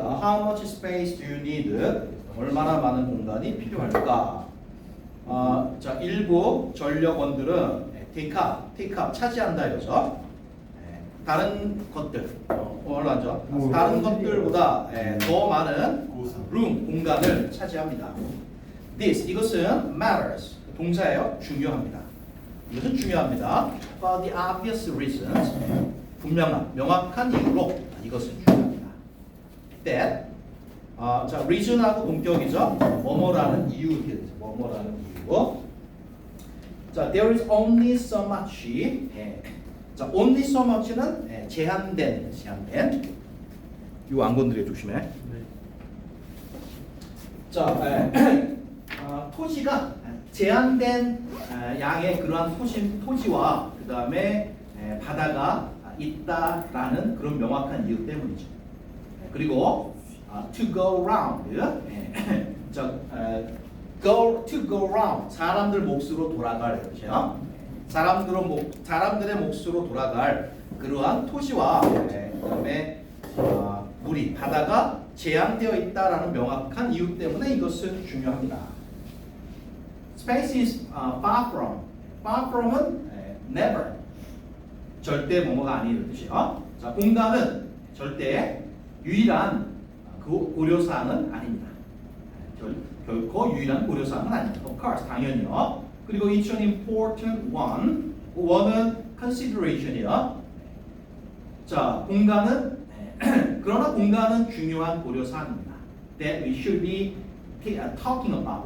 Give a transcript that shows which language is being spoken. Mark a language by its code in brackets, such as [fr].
[en] How much space do you need? [ko] 얼마나 많은 공간이 필요할까? 자, 일부 전력원들은 [en] take up [ko] 차지한다 이거죠. 다른 것들, 올라죠. 다른 것들보다 더 많은 room 공간을 차지합니다. 이것은 matters 동사예요. 중요합니다. 이것은 중요합니다. [en] For the obvious reasons [ko] 명확한 이유로 이것은 중요합니다. That 자 reason하고 동격이죠. 뭐뭐라는 이유 뭐뭐라는 이유. [en] 자 there is only so much. [ko] 자 only so much는 제한된 요 안 건드려 조심해. 자 토지가 제한된 양의 그러한 토지와 그 다음에 바다가 있다라는 그런 명확한 이유 때문이죠. 그리고 [en] to go round, to go round [ko] 사람들 몫으로 돌아갈 그렇죠? 사람들의 몫으로 돌아갈 그러한 토지와 그다음에 물이 바다가 제한되어 있다라는 명확한 이유 때문에 이것은 중요합니다. [en] Space is far from. Far from은 never. [ko] 절대 뭐뭐가 아니라는 뜻이요. 자, 공간은 절대 유일한 고려사항은 아닙니다. 결코 유일한 고려사항은 아닙니다. [en] Of course, [ko] 당연히요. 그리고 [en] it's an important one. [ko] one은 consideration이요. 자, 공간은 그러나 공간은 중요한 고려사항입니다. [en] That we should be talking about.